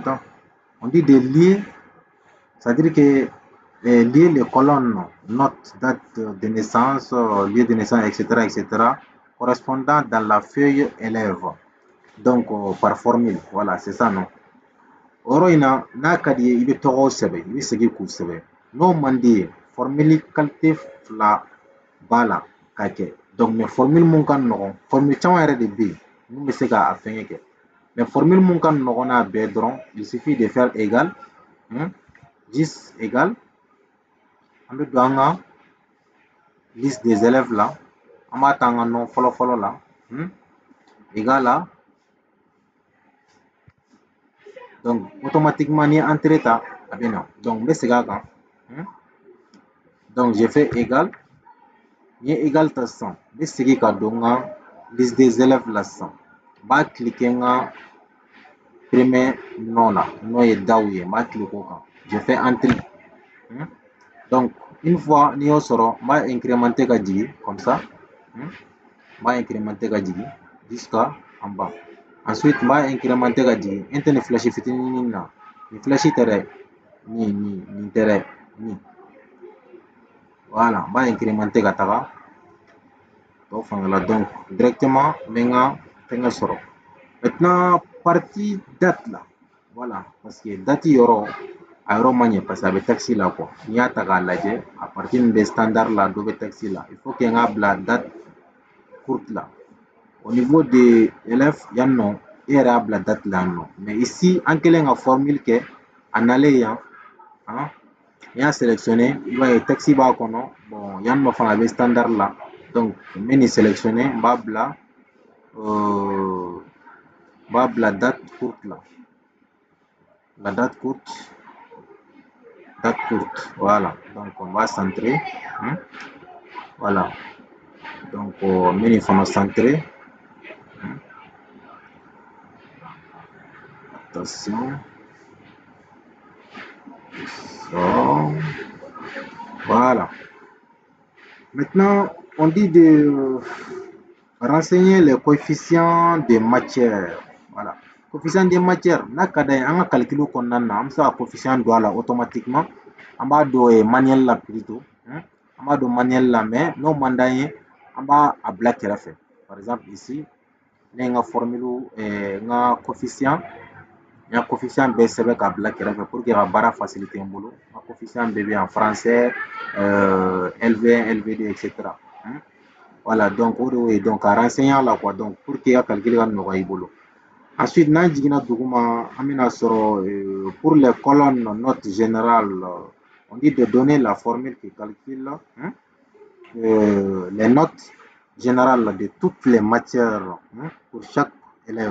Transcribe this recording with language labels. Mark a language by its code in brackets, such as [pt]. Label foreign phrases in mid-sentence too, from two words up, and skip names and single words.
[fr] On dit de lier, c'est-à-dire que lier les colonnes note, date de naissance, lieu de naissance, etc., correspondant dans la feuille élève. Donc, par formule. Voilà, c'est ça, non? [bm] Oro ina n'a ka d'i ye i bɛ tɔgɔw sɛbɛn i bɛ segin k'u sɛbɛn n'o man d'i ye [fr] formule qualité [bm] fila b'a la k'a kɛ [fr] donc mais formule [bm] mun ka nɔgɔn formule caman yɛrɛ de bɛ yen mun bɛ se k'a fɛngɛ kɛ [fr] mais formule [bm] mun ka nɔgɔn n'a bɛɛ dɔrɔn [fr] il suffit de faire égal 10 égal [bm] an bɛ don an ka [fr] liste des élèves [bm] la an b'a ta an ka nom fɔlɔ fɔlɔ la égal la [fr] donc automatiquement [bm] ni entrée ta a bɛ na donc n bɛ segin a kan [fr] donc j'ai fait égal [bm] ni égal ta sisan n bɛ segin ka don n ka [fr] liste des élèves [bm] la sisan n b'a cliquer n ka [fr] premier nom [bm] la n'o ye daw ye n b'a cliquer o kan j'ai [fr] fait entrée donc une fois [bm] n'i y'o sɔrɔ n b'a incrémenter ka jigin [fr] comme ça [bm] n b'a incrémenter ka jigin [fr] jusqu'à en bas ensuite [bm] n b'a incrémenter ka jigin n tɛ nin flèche fitinin na nin flèche tɛ dɛ nin tɛ dɛ nin voilà n b'a incrémenter ka taga tɔ fanga la [fr] donc directement [bm] n bɛ n ka fɛngɛ sɔrɔ [fr] maintenant partie date [bm] la [fr] voilà parce que date [bm] yɔrɔ a yɔrɔ man ɲɛ [fr] parce que [bm] a bɛ texte la quoi n'i y'a ta k'a lajɛ a partie min bɛ standard la dɔ bɛ texte la [fr] il faut que [bm] n k'a bila [fr] date courte [bm] la [fr] au niveau des élèves [bm] yan nɔ e yɛrɛ y'a bila date la yan nɔ [fr] mais ici [bm] an kɛlen ka formule kɛ a nalen yan n'i y'a sélectionné i b'a ye texte b'a kɔnɔ bon yan nɔ fana a bɛ standard la donc n bɛ nin sélectionné n b'a bila [fr] date courte là. La date courte. Voilà. Donc on va centrer. Voilà. Donc on met les fonds centrés. Attention. So. Voilà. Maintenant, on dit de renseigner les coefficients des matières. Voilà. Coefficient des matières, [bm] n'a ka d'an ye an ka calcul kɔnɔna na an bɛ se ka coefficient don a la automatiquement an b'a don manuel la plutôt an b'a don manuel la mais n'o man d'an ye an b'a a bila kɛrɛfɛ [fr] par exemple ici [bm] ne ye n ka formule n ka coefficient n y'a coefficient bɛɛ sɛbɛn k'a bila kɛrɛfɛ [fr] pour que [bm] ka baara faciliter n bolo n ka coefficient bɛɛ bɛ yan [fr] français LV1 LV2 etc. Voilà donc [bm] o de y'o ye donc ka renseigner a la [fr] quoi donc pour que [bm] i ka calcul ka nɔgɔya i bolo. [fr] Ensuite, [bm] n'an jiginna duguma an bɛna sɔrɔ [fr] pour les colonnes note générale on dit de donner la formule qui calcule les notes générales de toutes les matières pour chaque élève.